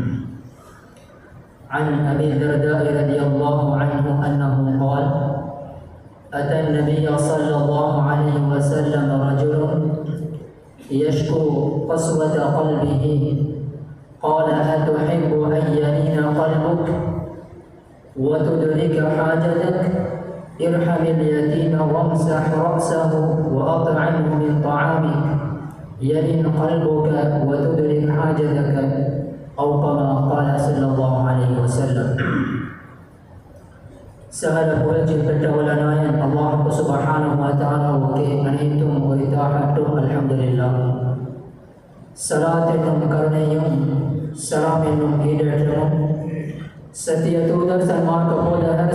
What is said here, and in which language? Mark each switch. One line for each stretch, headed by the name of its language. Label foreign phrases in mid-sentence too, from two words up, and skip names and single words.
Arabic: عن أبي الدرداء رضي الله عنه أنه قال: أتى النبي صلى الله عليه وسلم رجل يشكو قسوة قلبه، قال: أتحب أن يلين قلبك وتدرك حاجتك؟ ارحم اليتيم وامسح رأسه وأطعمه من طعامك يلين قلبك وتدرك حاجتك، أو كما قال صلى الله عليه وسلم.
Tamil: சகல புகழ்ச்சில் பெற்றவள நாயன்
Arabic: الله سبحانه وتعالى
Tamil: அனைத்தும் உரித்தாகட்டும்.
Arabic: الحمد لله.
Tamil: ஸலாத் என்னும் கருணையும் சலாம் என்னும் ஈடேற்றமும் சத்திய தூதர் சன்மார்க்க போதகர்